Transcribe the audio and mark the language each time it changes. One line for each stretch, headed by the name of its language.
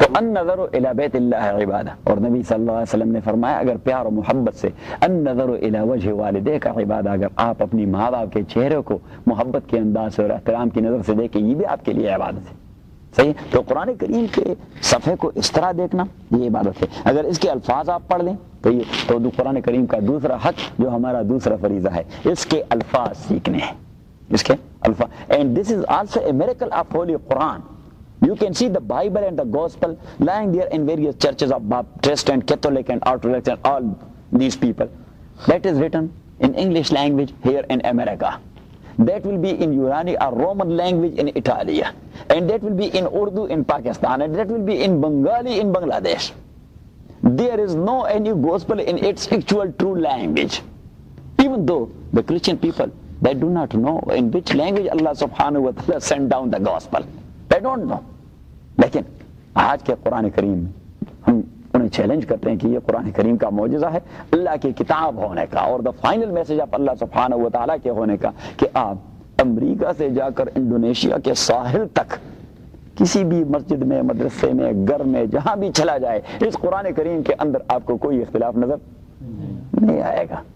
Urdu: تو
Arabic: النظر الی بیت اللہ عبادہ،
Urdu: اور نبی صلی اللہ علیہ وسلم نے فرمایا اگر پیار و محبت سے،
Arabic: النظر الی وجہ والدیک عبادہ،
Urdu: اگر آپ اپنی ماں باپ کے چہرے کو محبت کے انداز سے اور احترام کی نظر سے دیکھیں، یہ بھی آپ کے لیے عبادت ہے. صحیح. تو قرآن کریم کے صفحے کو اس طرح دیکھنا یہ عبادت ہے. اگر اس کے الفاظ آپ پڑھ لیں تو یہ تو قرآن کریم کا دوسرا حق جو ہمارا دوسرا فریضہ ہے، اس کے الفاظ سیکھنے ہیں، اس کے الفاظ.
English: And this is also a miracle of holy Quran. You can see the Bible and the Gospel lying there in various churches of Baptist and Catholic and Orthodox and all these people. That is written in English language here in America. That will be in Urani, a Roman language in Italy. And that will be in Urdu in Pakistan. And that will be in Bengali in Bangladesh. There is no any Gospel in its actual true language. Even though the Christian people, they do not know in which language Allah subhanahu wa ta'ala sent down the Gospel. They don't know.
Urdu: لیکن آج کے قرآن کریم میں ہم انہیں challenge کرتے ہیں کہ یہ قرآن کریم کا معجزہ ہے اللہ کی کتاب ہونے کا، اور
English: the final message of
Urdu: اللہ سبحانہ و تعالیٰ کے ہونے کا، کہ آپ امریکہ سے جا کر انڈونیشیا کے ساحل تک کسی بھی مسجد میں، مدرسے میں، گھر میں، جہاں بھی چلا جائے، اس قرآن کریم کے اندر آپ کو کوئی اختلاف نظر نہیں آئے گا.